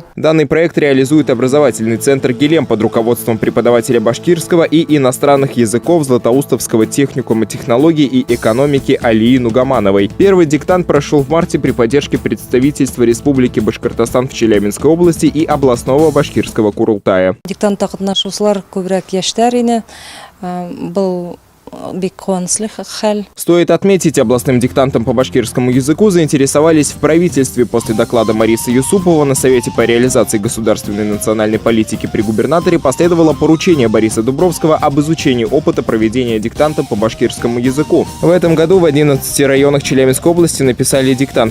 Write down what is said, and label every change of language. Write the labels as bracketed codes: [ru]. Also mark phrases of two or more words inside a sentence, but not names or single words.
[ru] Данный проект реализует образовательный центр «Гелем» под руководством преподавателя башкирского и иностранных языков Златоустовского техникума технологий и экономики Алии Нугамановой. Первый диктант прошел в марте при поддержке представительства Республики Башкортостан в Челябинской области и областного башкирского Курултая. [ba] Диктантта катнашучылар көбірек яшьтәр ине. Был бик куанычлы хәл. [ru] Стоит отметить, областным диктантом по башкирскому языку заинтересовались в правительстве. После доклада Марисы Юсупова на Совете по реализации государственной национальной политики при губернаторе последовало поручение Бориса Дубровского об изучении опыта проведения диктанта по башкирскому языку. В этом году в 11 районах Челябинской области написали диктант.